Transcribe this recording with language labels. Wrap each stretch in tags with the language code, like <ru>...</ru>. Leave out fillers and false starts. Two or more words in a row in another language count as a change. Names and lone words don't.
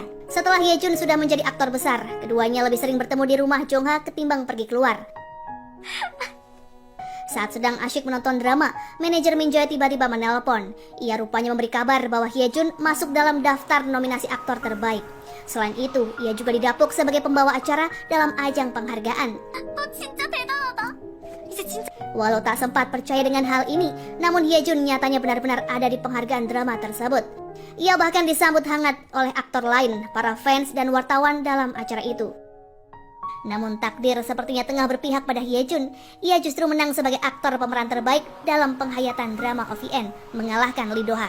<id>Setelah Hyejun sudah menjadi aktor besar, keduanya lebih sering bertemu di rumah Jongha ketimbang pergi keluar. Saat sedang asyik menonton drama, manajer Min Jae tiba-tiba menelpon. Ia rupanya memberi kabar bahwa Hyejun masuk dalam daftar nominasi aktor terbaik. Selain itu, ia juga didapuk sebagai pembawa acara dalam ajang penghargaan.</id> <ko>진짜 대단하다. 이제 진짜</ko> <id>Walau tak sempat percaya dengan hal ini, namun Hyejun nyatanya benar-benar ada di penghargaan drama tersebut. Ia bahkan disambut hangat oleh aktor lain, para fans dan wartawan dalam acara itu. Namun takdir sepertinya tengah berpihak pada Hyejun. Ia justru menang sebagai aktor pemeran terbaik dalam penghayatan drama OVN, mengalahkan Lee Do-ha.</id>